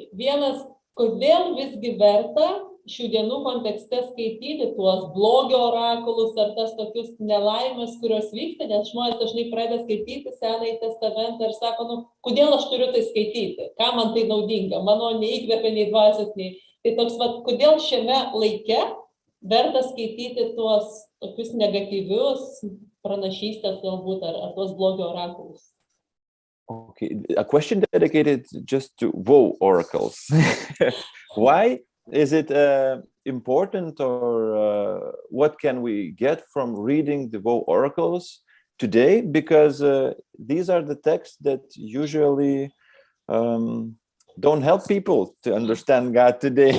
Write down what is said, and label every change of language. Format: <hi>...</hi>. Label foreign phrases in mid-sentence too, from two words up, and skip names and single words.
<lt>Vienas, kodėl visgi verta šių dienų kontekste skaityti tuos blogio orakulus ar tas tokius nelaimės, kurios vyksta, nes žmonės dažnai pradeda skaityti Senąjį testamentą ir sako, kodėl aš turiu tai skaityti, ką man tai naudinga, mano neįkvepia nei dvasios, nei. Tai toks, kodėl šiame laike verta skaityti tuos tokius negatyvius pranašystės galbūt ar tuos blogio orakulus.</lt> <en>Okay, a question dedicated just to woe oracles. Why is it important, or what can we get from reading the woe oracles today? Because these are the texts that usually don't help people to understand God today.</en>